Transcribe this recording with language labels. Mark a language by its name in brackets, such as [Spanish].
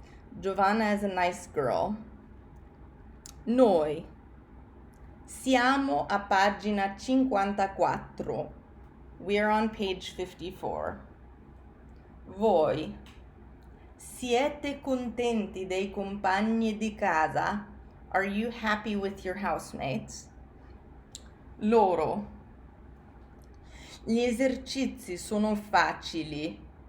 [English] Giovanna is a nice girl. Noi. [Italian] Siamo a pagina 54. [English] We're on page 54. Voi. [Italian] Siete contenti dei compagni di casa? [English] Are you happy with your housemates? [Italian] Loro. Gli esercizi sono facili.